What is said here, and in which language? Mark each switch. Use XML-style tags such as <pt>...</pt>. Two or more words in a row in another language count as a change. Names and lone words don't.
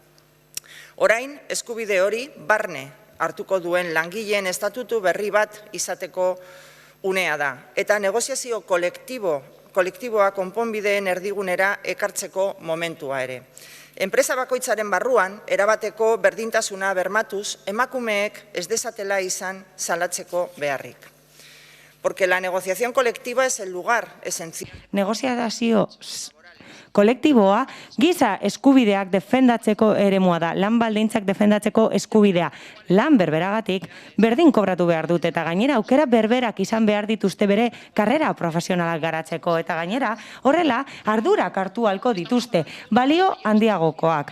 <eu>Orain, eskubide hori barne hartuko duen langileen estatutu berri bat izateko unea da. Eta negoziazio kolektiboa konponbideen erdigunera ekartzeko momentua ere. Enpresa bakoitzaren barruan, erabateko berdintasuna bermatuz, emakumeek ez dezatela izan salatzeko beharrik.</eu> <es>Porque la negociación colectiva es el lugar esencial.</es> <eu>Negoziazio kolektiboa giza eskubideak defendatzeko eremua da, lan baldintzak defendatzeko eskubidea. Lan berberagatik berdin kobratu behar dute eta gainera aukera berberak izan behar dituzte bere karrera profesionalak garatzeko eta gainera horrela ardurak hartu ahalko dituzte, balio handiagokoak.</eu>